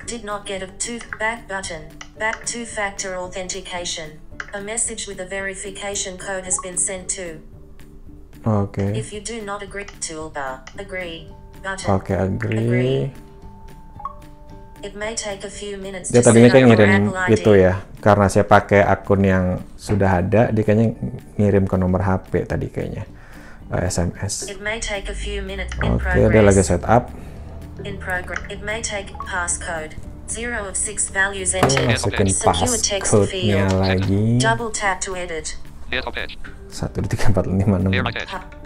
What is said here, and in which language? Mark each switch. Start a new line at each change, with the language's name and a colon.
English: Did not get a back button. Back two-factor authentication. A message with a verification code has been sent to. Okay. If you do not agree, toolbar. Agree. Button. Okay, agree. It may take a few minutes.
Indonesian: Dia tadinya kan ngirim itu ya, karena saya pakai akun yang sudah ada, dia kayaknya ngirim ke nomor HP tadi kayaknya, SMS.
English: It may take a few minutes.
Indonesian: Oke, dia lagi setup.
English: In progress. It may take passcode. 0 of 6 values entered.
Indonesian: Masukin passcode-nya lagi.
English: Double tap to edit. 1, 2, 3, 4, 5, 6.